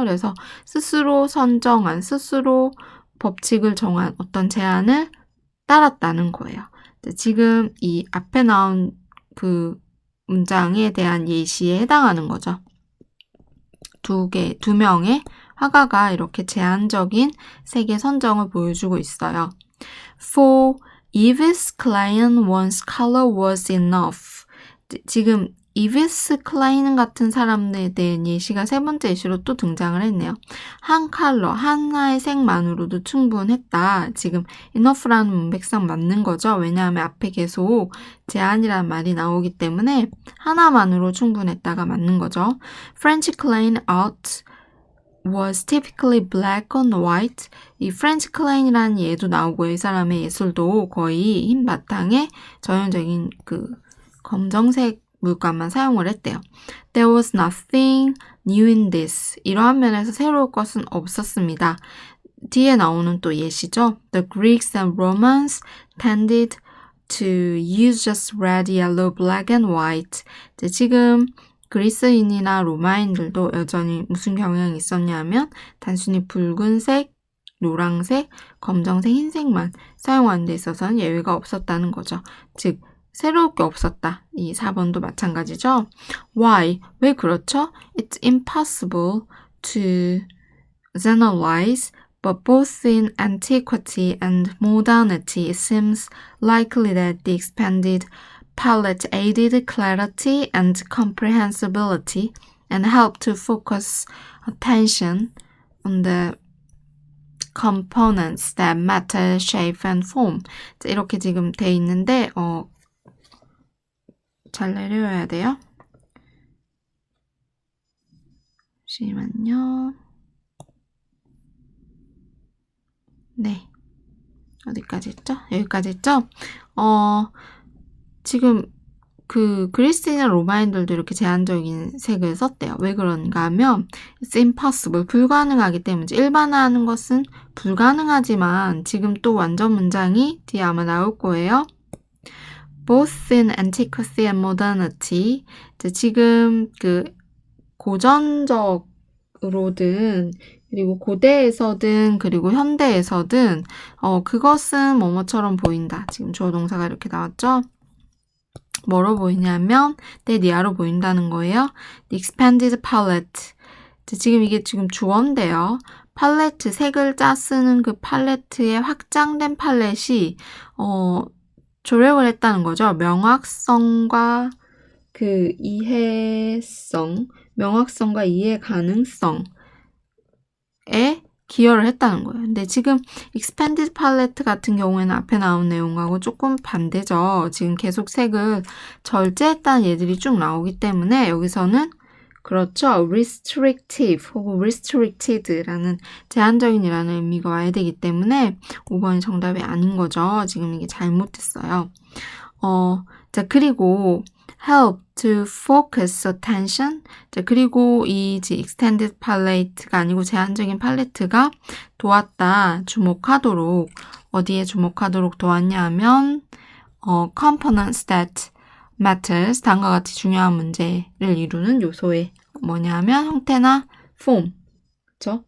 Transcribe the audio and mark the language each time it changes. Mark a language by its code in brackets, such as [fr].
[ko] 그래서 스스로 선정한, 스스로 법칙을 정한 어떤 제한을 따랐다는 거예요. 지금 이 앞에 나온 그 문장에 대한 예시에 해당하는 거죠. 두 명의 화가가 이렇게 제한적인 색의 선정을 보여주고 있어요. [en] For Yves Klein, one's color was enough. [ko] 지금 이비스 클라인 같은 사람에 대한 예시가 세 번째 예시로 또 등장을 했네요. 한 컬러, 하나의 색만으로도 충분했다. 지금 enough라는 문맥상 맞는 거죠. 왜냐하면 앞에 계속 제한이라는 말이 나오기 때문에 하나만으로 충분했다가 맞는 거죠. [en] French Klein art was typically black on white. [ko] 이 프렌치 클라인이라는 예도 나오고 이 사람의 예술도 거의 흰 바탕에 전형적인 그 검정색 물감만 사용을 했대요. [en] There was nothing new in this. [ko] 이러한 면에서 새로울 것은 없었습니다. 뒤에 나오는 또 예시죠. [en] The Greeks and Romans tended to use just red, yellow, black and white. [ko] 지금 그리스인이나 로마인들도 여전히 무슨 경향이 있었냐면 단순히 붉은색, 노란색, 검정색, 흰색만 사용하는 데 있어서는 예외가 없었다는 거죠. 즉 새로울 게 없었다. 이 4번도 마찬가지죠. [en] Why? [ko] 왜 그렇죠? [en] It's impossible to generalize, but both in antiquity and modernity it seems likely that the expanded palette aided clarity and comprehensibility and helped to focus attention on the components that matter, shape and form. [ko] 이렇게 지금 돼 있는데 잘 내려야 돼요. 잠시만요. 네. 어디까지 했죠? 여기까지 했죠? 지금 그 그리스인이나 로마인들도 이렇게 제한적인 색을 썼대요. 왜 그런가 하면 [en] it's impossible, [ko] 불가능하기 때문이지. 일반화하는 것은 불가능하지만 지금 또 완전 문장이 뒤에 아마 나올 거예요. [en] Both in antiquity and modernity. [ko] 지금 그 고전적으로든 그리고 고대에서든 그리고 현대에서든 그것은 뭐뭐처럼 보인다. 지금 주어 동사가 이렇게 나왔죠? 뭐로 보이냐면 데디아로 보인다는 거예요. [en] The expanded palette. [ko] 지금 이게 지금 주어인데요. 팔레트, 세 글자 쓰는 그 팔레트의 확장된 팔렛이 조력을 했다는 거죠. 명확성과 그 이해성, 명확성과 이해 가능성에 기여를 했다는 거예요. 근데 지금 [en] expanded palette [ko] 같은 경우에는 앞에 나온 내용하고 조금 반대죠. 지금 계속 색을 절제했다는 예들이 쭉 나오기 때문에 여기서는 그렇죠. restrictive 혹은 restricted라는 제한적인이라는 의미가 와야 되기 때문에 5번이 정답이 아닌 거죠. 지금 이게 잘못됐어요. 자, 그리고 [en] help to focus attention. [ko] 자, 그리고 이 [en] extended palette [ko] 가 아니고 제한적인 팔레트가 도왔다. 주목하도록. 어디에 주목하도록 도왔냐 하면 [en] components that matters. [ko] 다음과 같이 중요한 문제를 이루는 요소의 뭐냐 하면 형태나 form. 그쵸?